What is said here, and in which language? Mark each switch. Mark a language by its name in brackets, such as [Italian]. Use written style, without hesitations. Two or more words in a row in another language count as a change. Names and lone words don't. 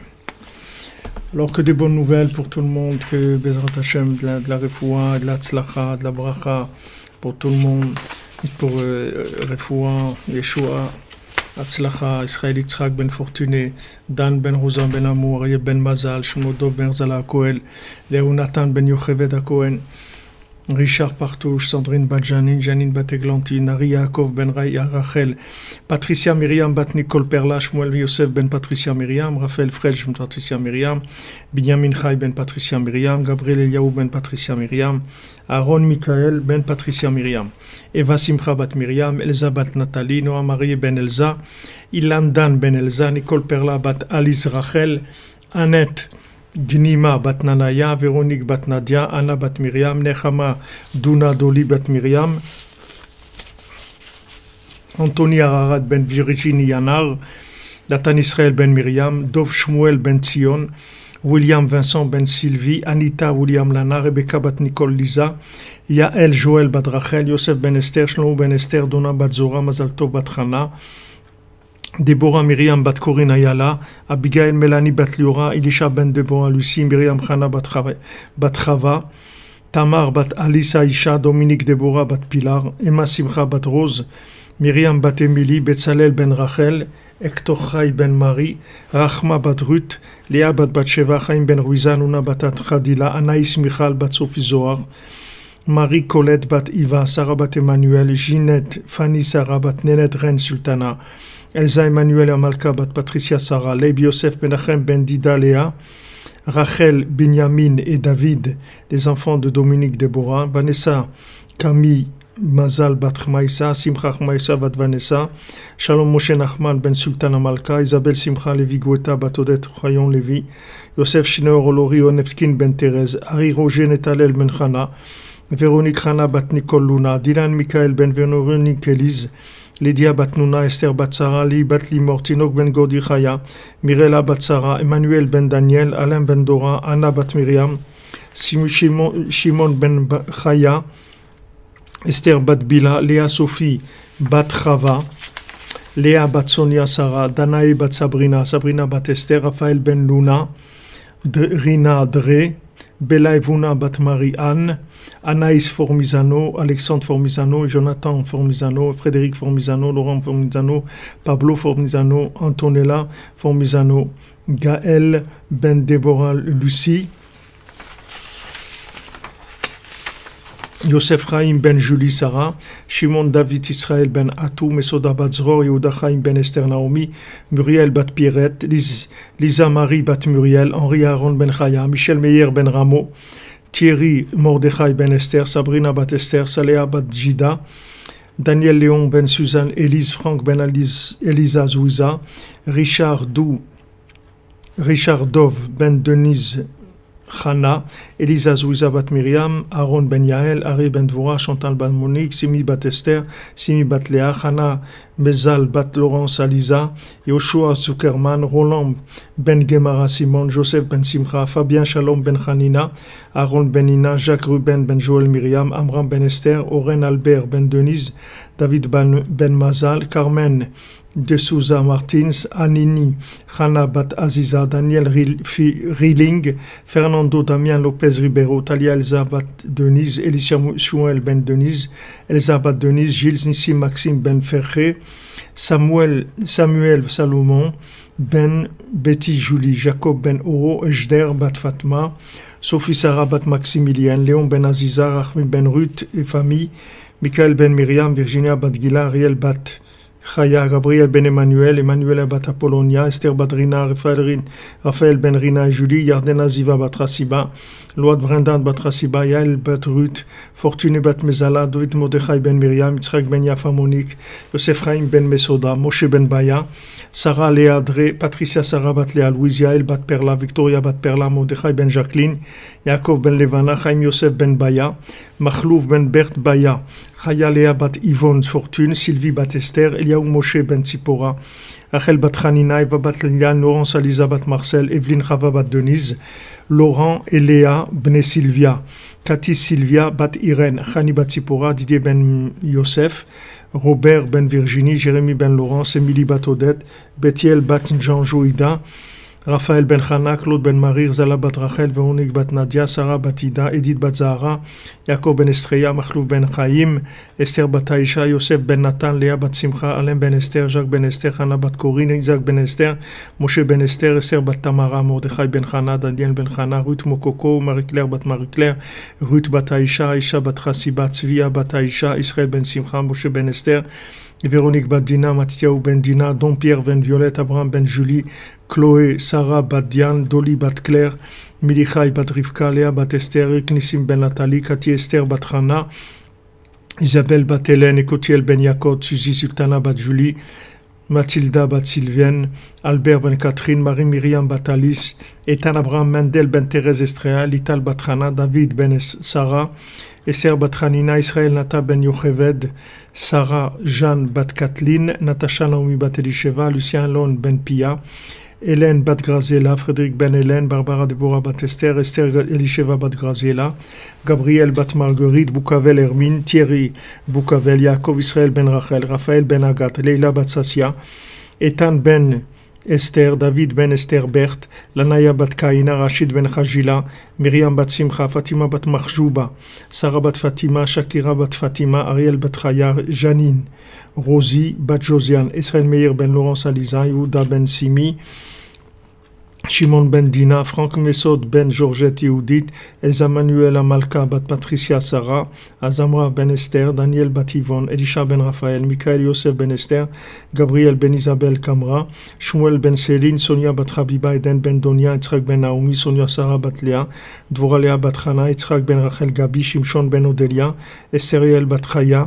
[French] Alors que des bonnes nouvelles pour tout le monde, que [Hebrew] בעזרת השם, [French] de la refoua, de la tzlacha, de la bracha, pour tout le monde, pour [Hebrew] רפואה, ישועה, הצלחה, [French] Israël Yitzhak ben Fortuné, Dan ben Rosa ben Amour, Ariel ben Mazal, Shmodov ben Zala Koel, Léonatan ben Yocheved Kohen, Richard Partouche, Sandrine Badjanin, Janine Bateglantine, Ari Yaakov ben Rachel, Patricia Myriam bat Nicole Perla, Shmuel Yosef ben Patricia Myriam, Raphaël Fredj ben Patricia Myriam, Binyamin Chai ben Patricia Myriam, Gabriel Eliaou ben Patricia Myriam, Aaron Michael ben Patricia Myriam, Eva Simcha bat Myriam, Elsa bat Nathalie, Noah Marie ben Elsa, Ilan Dan ben Elsa, Nicole Perla bat Alice Rachel, Annette Gnima bat Nanaya, Véronique bat Nadia, Anna bat Myriam, Nechama Duna Doli bat Myriam, Anthony Ararat ben Virginie Yanar, Nathan Israël ben Myriam, Dov Shmuel ben Tzion, William Vincent ben Sylvie, Anita William Lana, Rebecca bat Nicole Lisa, Yael Joël bat Rachel, Yosef ben Esther, Shlomo ben Esther, Dona bat Zora, Mazal Tov bat Chana, Déborah Myriam bat Corinne Ayala, Abigail Mélanie bat Liora, Elisha ben Déborah Lucie, Myriam Chana bat Chava, Tamar bat Alice Aisha, Dominique Déborah bat Pilar, Emma Simcha bat Rose, Myriam bat Émilie, Betzalel ben Rachel, Hector Chai ben Marie, Rachma bat Ruth, Léa bat Batsheva, Chaim ben Ruizan, Una bat Khadila, Anaïs Michal bat Sophie Zohar, Marie Colette bat Iva, Sarah bat Emmanuel, Ginette, Fanny Sarah bat Nenet Ren Sultana, Elsa Emmanuel Amalka bat Patricia Sarah, Leib Yosef Menachem ben Dida Léa, Rachel, Benjamin et David, les enfants de Dominique Déborah, Vanessa, Camille, Mazal bat Chmaïsa, Simcha Chmaïsa bat Vanessa, Shalom Moshe Nachman ben Sultan Amalka, Isabelle Simcha Levi Gweta bat Odette Rayon Levi, Yosef Shineur Olori Onefkin ben Thérèse, Harry Roger Netalel ben Chana, Véronique Chana bat Nicole Luna, Dylan Michael ben Véronique Elise, Lydia bat Nuna, Esther bat Sarah, Li bat Limor, Tinok ben Godi Chaya, Mirella bat Sarah, Emmanuel ben Daniel, Alain ben Dora, Anna bat Myriam, Shimon ben Chaya, Esther bat Bila, Léa Sophie bat Chava, Léa bat Sonia Sarah, Danae bat Sabrina, Sabrina bat Esther, Raphaël ben Luna, Rina Dre, Bella Evuna bat Marie-Anne, Anaïs Formizano, Alexandre Formizano, Jonathan Formizano, Frédéric Formizano, Laurent Formizano, Pablo Formizano, Antonella Formizano, Gaël ben Déborah Lucie, Yosef Chaim ben Julie Sarah, Shimon David Israël ben Atou, Mesoda bat Zror, Yehuda Chaim ben Esther Naomi, Muriel bat Pierrette, Lisa Marie bat Muriel, Henri Aaron ben Chaya, Michel Meyer ben Rameau, Thierry Mordechai ben Esther, Sabrina bat Esther, Saléa bat Jida, Daniel Léon ben Suzanne, Élise Franck ben Elisa Zouiza, Richard Dov ben Denise Chana, Elisa Zouiza bat Myriam, Aaron ben Yael, Ari ben Dvora, Chantal bat Monique, Simi bat Esther, Simi bat Léa, Chana Mezal bat Laurence Aliza, Yoshua Zuckerman, Roland ben Gemara Simon, Joseph ben Simcha, Fabien Shalom ben Hanina, Aaron ben Ina, Jacques Ruben ben Joël Myriam, Amram ben Esther, Oren Albert ben Denise, David ben Mazal, Carmen de Souza Martins, Anini, Hana bat Aziza, Daniel Rilling, Fernando Damien Lopez Ribeiro, Talia Elsa bat Denise, Elisha Chouel ben Denise, Elsa bat Denise, Gilles Nissim Maxime ben Ferré, Samuel Salomon, Ben Betty Julie, Jacob ben Oro, Ejder bat Fatma, Sophie Sarah bat Maximilien, Léon ben Aziza, Rachmi ben Ruth et famille, Michael ben Myriam, Virginia bat Gila, Ariel bat Chaya, Gabriel ben Emmanuel, Emmanuel bat Apollonia, Esther bat Rina, Raphaël ben Rina et Julie, Yardena Ziva bat Rassiba, Load Brendan bat Rassiba, Yael bat Ruth, Fortuné bat Mezala, David Mordechai ben Myriam, Yitzhak ben Yafa Monique, Yosef Chaim ben Mesoda, Moshe ben Baya, Sarah Léa Dre, Patricia Sarah bat Léa Louise, Yael bat Perla, Victoria bat Perla, Mordechai ben Jacqueline, Yaakov ben Levana, Chaim Yosef ben Baya, Machlouf ben Bert Baya, Chaya Léa bat Yvonne Fortune, Sylvie bat Esther, Eliaou Moshe ben Tzipora, Rachel bat Hanina, Eva bat Liliane, Laurence Aliza bat Marcel, Evelyne Chava bat Denise, Laurent et Léa bne Sylvia, Cathy Sylvia bat Irène, Chani bat Tzipora, Didier ben Yosef, Robert ben Virginie, Jérémy ben Laurence, Émilie bat Odette, Bethiel bat Jean Joïda, Raphaël ben Chana, Claude ben Marie, Zala bat Rachel, Véronique bat Nadia, Sarah bat Ida, Edith bat Zahara, Jacob ben Estreya, Machlouf ben Chaim, Esther bat Aïcha, Yosef ben Nathan, Léa bat Simcha, Alain ben Esther, Jacques ben Esther, Hana bat Corinne, Isaac ben Esther, Moshe ben Esther, Esther bat Tamara, Mordechai ben Chana, Daniel ben Chana, Ruth Mokoko, Marie-Claire bat Marie-Claire, Ruth bat Aïcha, Aïcha bat Chassiba, Tzvia bat Aïcha, Israël ben Simcha, Moshe ben Esther, Véronique bat Dina, Mathieu ben Dina, Don Pierre ben Violette, Abraham ben Julie, Chloé, Sarah bat Diane, Dolly bat Claire, Milichai bat Rivka, Léa bat Esther, Nissim ben Nathalie, Cathy Esther bat Hana, Isabelle bat Hélène, Ekotiel ben Yaakov, Suzy Sultana bat Julie, Mathilda bat Sylvienne, Albert ben Catherine, Marie Myriam bat Alice, Ethan Abraham Mendel ben Thérèse Estréa, Lital bat Hana, David ben Sarah, Esther bat Hanina, Israël Nata ben Yocheved, Sarah Jeanne bat Kathleen, Natacha Naomi bat Elisheva, Lucien Lon ben Pia, Hélène bat Graziella, Frédéric ben Hélène, Barbara Deborah bat Esther, Esther Elisheva bat Graziella, Gabriel bat Marguerite, Boukavel Hermine, Thierry Boukavel, Yaakov Israël ben Rachel, Raphaël ben Agathe, Leila bat Sassia, Ethan ben Esther, David ben Esther Berthe, Lanaya bat Kaina, Rachid ben Khajila, Myriam bat Simcha, Fatima bat Mahjouba, Sarah bat Fatima, Shakira bat Fatima, Ariel bat Chaya, Janine, Rosie bat Josiane, Israël Meir ben Laurence Aliza, Yehuda ben Simi, Shimon ben Dina, Franck Mesod ben Georgette Yehudit, Elsa Manuel Amalka bat Patricia Sarah, Azamra ben Esther, Daniel bat Yvonne, Elisha ben Raphaël, Michael Yosef ben Esther, Gabriel ben Isabel Kamra, Shmuel ben Céline, Sonia bat Habiba, Eden ben Donia, Yitzhak ben Naomi, Sonia Sarah bat Léa, Dvorah Léa bat Hana, Yitzhak ben Rachel Gabi, Shimshon ben Odelia, Esteriel bat Chaya,